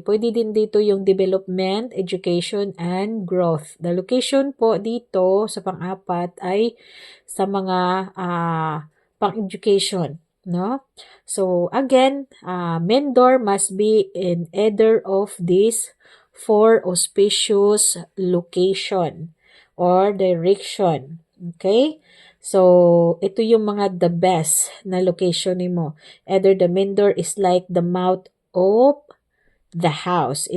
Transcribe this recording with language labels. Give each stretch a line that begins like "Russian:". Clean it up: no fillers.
Filipino: Pwede din dito yung development, education, and growth.
English: The location
Filipino: po dito sa pang-apat ay sa mga pang-education. No?
English: So, again, mentor must be in either of these 4 auspicious location or direction. Okay?
Filipino: So, ito yung mga
English: the best
Filipino: na location mo.
English: Either the mentor is like the mouth of the house.